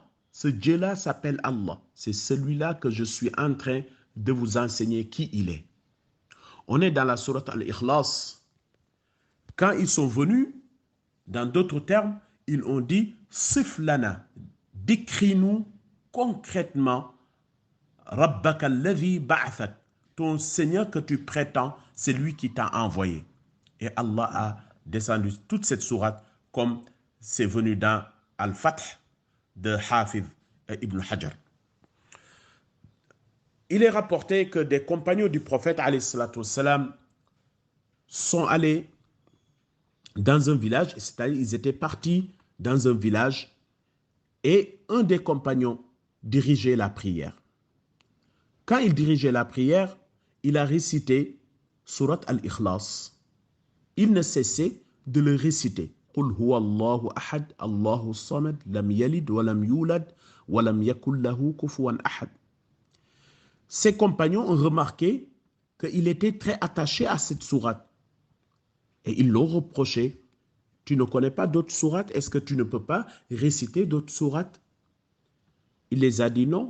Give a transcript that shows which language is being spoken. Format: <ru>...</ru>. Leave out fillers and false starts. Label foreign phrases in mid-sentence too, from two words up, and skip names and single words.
<fr>Ce Dieu-là s'appelle Allah. C'est celui-là que je suis en train de vous enseigner qui il est. On est dans la sourate Al-Ikhlas. Quand ils sont venus, dans d'autres termes, ils ont dit «</fr> <ar>صف لنا</ar> <fr>» décris-nous concrètement «</fr> <ar>ربك الذي بعثك</ar> <fr>» ton Seigneur que tu prétends, c'est lui qui t'a envoyé. Et Allah a descendu toute cette sourate comme c'est venu dans Al-Fath de Hafiz Ibn Hajar. Il est rapporté que des compagnons du prophète</fr> <ar>عليه الصلاة والسلام</ar> <fr>sont allés dans un village, c'est-à-dire ils étaient partis dans un village et un des compagnons dirigeait la prière. Quand il dirigeait la prière, il a récité Surat Al-Ikhlas. Il ne cessait de le réciter.</fr> <ar>قل هو الله أحد، الله الصمد، لم يلد ولم يولد ولم يكن له كفوا أحد.</ar> <fr>Ses compagnons ont remarqué qu'il était très attaché à cette sourate. Et ils l'ont reproché. Tu ne connais pas d'autres sourates? Est-ce que tu ne peux pas réciter d'autres sourates? Il les a dit non.</fr>